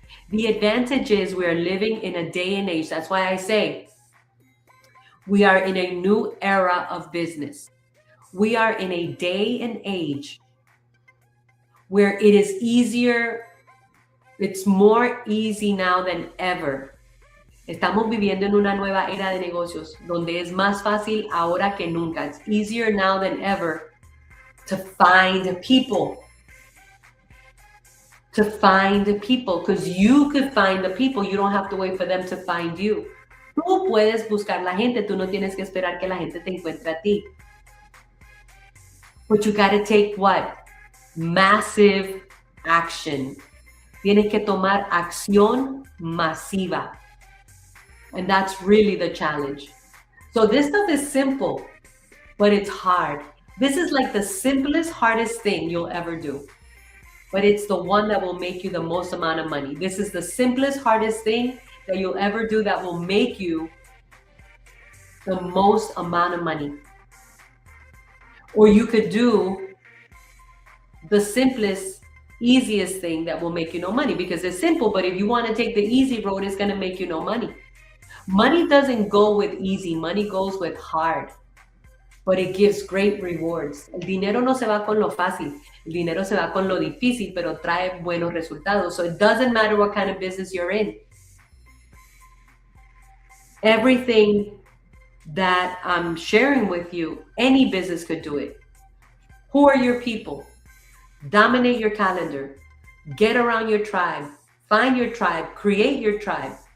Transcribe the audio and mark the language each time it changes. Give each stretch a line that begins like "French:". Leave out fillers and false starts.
English: The advantage is we're living in a day and age. That's why I say we are in a new era of business. We are in a day and age where it is easier. It's more easy now than ever.
Spanish: Estamos viviendo en una nueva era de negocios donde es más fácil ahora que nunca.
English: It's easier now than ever to find people. To find people, because you could find the people. You don't have to wait for them to find you.
Spanish: Tú puedes buscar la gente. Tú no tienes que esperar que la gente te encuentre a ti.
English: But you got to take what? Massive action.
Spanish: Tienes que tomar acción masiva.
English: And that's really the challenge. So this stuff is simple, but it's hard. This is like the simplest, hardest thing you'll ever do. But it's the one that will make you the most amount of money. This is the simplest, hardest thing that you'll ever do that will make you the most amount of money. Or you could do the simplest, easiest thing that will make you no money, because it's simple, but if you want to take the easy road, it's going to make you no money. Money doesn't go with easy, money goes with hard, but it gives great rewards.
Spanish: El dinero no se va con lo fácil. El dinero se va con lo difícil, pero trae buenos resultados.
English: So it doesn't matter what kind of business you're in. Everything that I'm sharing with you, any business could do it. Who are your people? Dominate your calendar. Get around your tribe. Find your tribe. Create your tribe.